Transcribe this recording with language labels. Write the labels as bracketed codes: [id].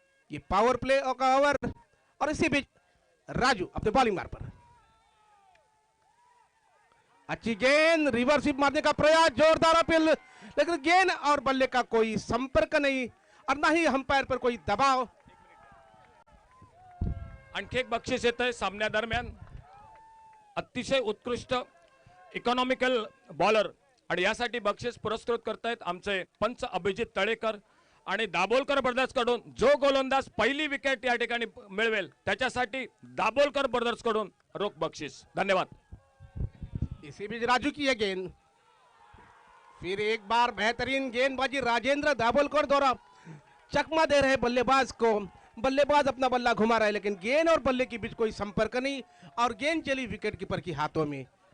[hi] ये power play का over, और इसी बीच राजू अपने बॉलिंग मार पर अच्छी गेंद, रिवर्सिप मारने का प्रयास, जोरदार अपील, लेकिन गेंद और बल्ले का कोई संपर्क नहीं और ना ही अंपायर पर कोई दबाव। [mr] आणखी एक बक्षीस येत आहे सामन्यादरम्यान। अतिशय उत्कृष्ट इकॉनॉमिकल बॉलर आणि यासाठी बक्षीस पुरस्कृत करतायत आमचे पंच अभिजित तळेकर आणि दाभोलकर ब्रदर्स कडून जो गोलंदाज पहिली विकेट या ठिकाणी मिळवेल त्याच्यासाठी दाभोलकर ब्रदर्स कडून रोख बक्षीस। धन्यवाद। [hi] इसी बीच राजू की ये गेंद, फिर एक बार बेहतरीन गेंदबाजी राजेंद्र दाभोलकर द्वारा चकमा दे रहे बल्लेबाज को। बल्लेबाज अपना बल्ला घुमा रहा है लेकिन गेंद और बल्ले के बीच कोई संपर्क नहीं और गेंद चली विकेट कीपर के हाथों में।